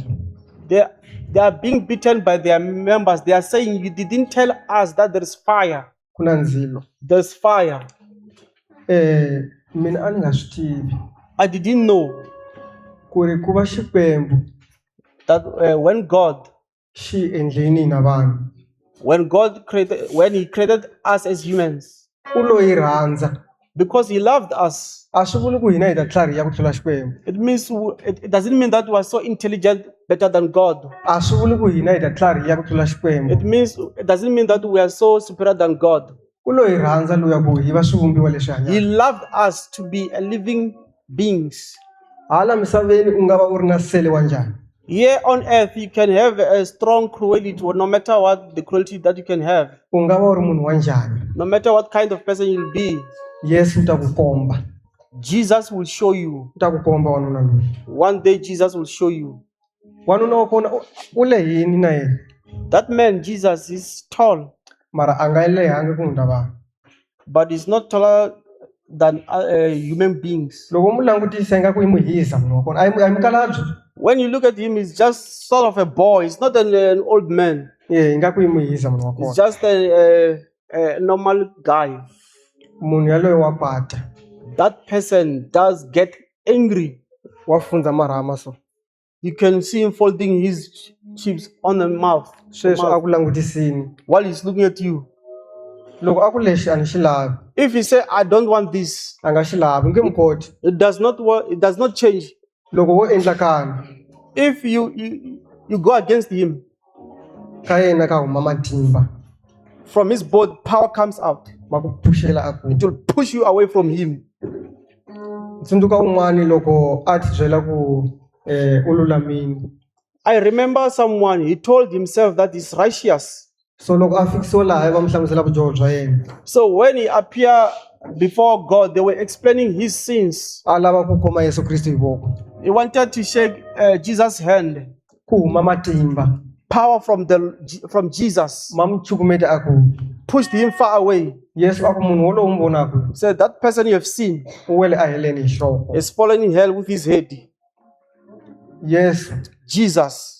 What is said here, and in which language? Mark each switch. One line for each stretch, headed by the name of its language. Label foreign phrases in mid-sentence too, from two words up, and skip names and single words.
English: They are being beaten by their members. They are saying, you didn't tell us that there is fire.
Tsonga: ku na ndzilo
English: There's fire.
Tsonga: mina a ni nga swi tivi
English: I didn't know
Tsonga: ku ri ku va Xikwembu
English: that when God
Tsonga: xi endleni hina vanhu
English: when He created us as humans,
Tsonga: u lo yi rhandza
English: because He loved us,
Tsonga: a swi vuli ku hina hi ta tlhari ya ku tlula Xikwembu
English: it means it doesn't mean that we are so intelligent, better than God.
Tsonga: a swi vuli ku hina hi ta tlhari ya ku tlula Xikwembu
English: It doesn't mean that we are so superior than God.
Tsonga: u lo yi rhandza loya ku hi va swivumbiwa leswi
English: He
Tsonga: hanyaka
English: loved us to be a living beings.
Tsonga: hala misaveni u nga va u ri na sele wa njhani
English: Here on earth, you can have a strong cruelty, no matter what the cruelty that you can have,
Tsonga: u nga va u ri munhu wa njhani
English: no matter what kind of person you'll be.
Tsonga: Yesu u ta ku komba
English: Jesus will show you.
Tsonga: u ta ku komba wanuna loyi
English: One day, Jesus will show you.
Tsonga: wanuna wa kona u lehini na yena
English: That man, Jesus, is tall,
Tsonga: mara a nga lehangi ku hundza vanhu
English: but he's not taller than human beings.
Tsonga: loko mu langutisa ingaku i muhisa munhu wa kona a hi mukhalabye
English: When you look at him, he's just sort of a boy. He's not an old man.
Tsonga: ingaku i muhisa munhu wa
English: He's
Tsonga: kona
English: just a normal guy.
Tsonga: munhu yaloye wa kwata
English: That person does get angry.
Tsonga: wa fundza marhama so
English: You can see him folding his chips on the mouth
Tsonga: sweswo a ku langutisini
English: while he's looking at you.
Tsonga: loko a ku lexi a ni xi lavi
English: If he say, I don't want this,
Tsonga: a nga xi lavi nge mu koti
English: it does not work. It does not change.
Tsonga: loko wo endla kani
English: If you go against him,
Tsonga: ka yena ka huma matimba
English: from his body, power comes out.
Tsonga: ma ku pfuxela a ku
English: It will push you away from him.
Tsonga: tsundzuka un'wani loko a ti byela ku u lulamini
English: I remember someone, he told himself that he's righteous.
Tsonga: so loko a fikisiwa laha va mu hlamusela vudyoho bya yena
English: So when he appeared before God, they were explaining his sins.
Tsonga: a lava ku khoma Yesu Kristu hi voko
English: He wanted to shake Jesus' hand.
Tsonga: ku huma matimba
English: Power from Jesus.
Tsonga: ma mu cukumeta a ku
English: pushed him far away.
Tsonga: Yesu a ku munhu wolowo n'wi vonaka
English: Said, that person you have seen
Tsonga: u wele a heleni hi nhloko.
English: is fallen in hell with his head.
Tsonga: Yesu
English: Jesus